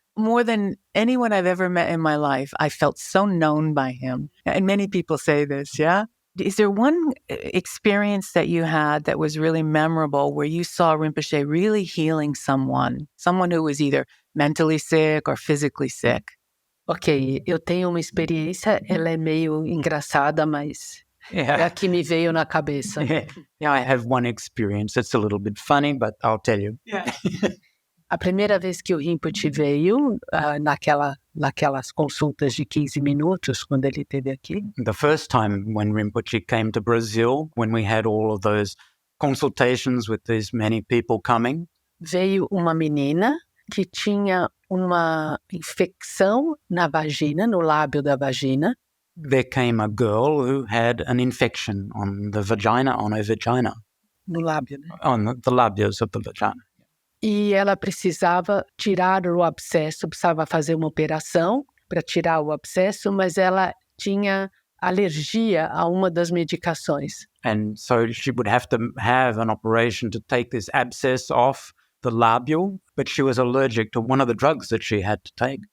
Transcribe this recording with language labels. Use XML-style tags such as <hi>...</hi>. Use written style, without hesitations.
<en>More than anyone I've ever met in my life, I felt so known by him. And many people say this, yeah? Is there one experience that you had that was really memorable where you saw Rinpoche really healing someone who was either mentally sick or physically sick?</en> <pt>Ok, eu tenho uma experiência, ela é meio engraçada, mas é a que me veio na cabeça.</pt> <en>Yeah, I have one experience. It's a little bit funny, but I'll tell you. Yeah.</en> <pt>A primeira vez que o Rinpoche veio, naquelas consultas de 15 minutos, quando ele esteve aqui,</pt> <en>The first time when Rinpoche came to Brazil, when we had all of those consultations with these many people coming,</en> <pt>veio uma menina que tinha uma infecção na vagina, no lábio da vagina,</pt> <en>there came a girl who had an infection on her vagina,</en> <pt>no lábio, né?</pt> <en>on the labios of the vagina.</en> <pt>E ela precisava tirar o abscesso, precisava fazer uma operação para tirar o abscesso, mas ela tinha alergia a uma das medicações.</pt> <en>And so she would have to have an operation to take this abscess off the labule, but she was allergic to one of the drugs that she had to take.</en>